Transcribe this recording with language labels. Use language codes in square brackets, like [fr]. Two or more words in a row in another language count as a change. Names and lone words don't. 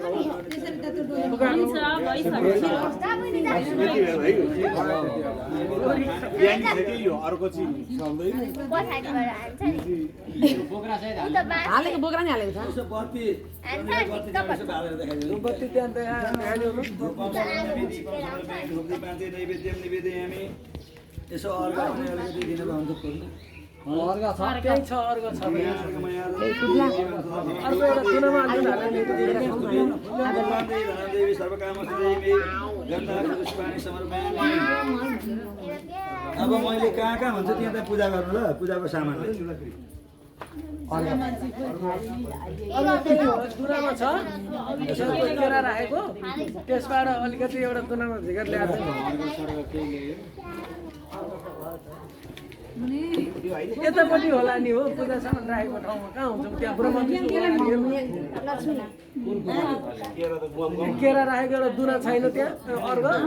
[ne] अर्को चिज हालेको बोक्रा नि हालेको छ बत्ती त्यहाँ [sa] नैवेद्यम निवेदयामि [ne] यसो अर्घ दिनु भन्छ अर्घ छ त्यही छ अर्घ छ अर्को एउटा कुनामा [sa] देवी सर्वकामदेवी गन्धापुष्पाणि समर्पयामि [ne] अब मैले कहाँ कहाँ भन्छ त्यहाँ त पूजा गर्नु ल पूजाको सामान दुनामा छ केरा राखेको त्यसबाट अलिकति एउटा दुनामा झिकेर ल्याएर यतापट्टि होला नि हो पूजा सामान राखेको ठाउँमा कहाँ हुन्छौँ त्यहाँ ब्रह्म केरा राखेको एउटा दुना छैन त्यहाँ अर्को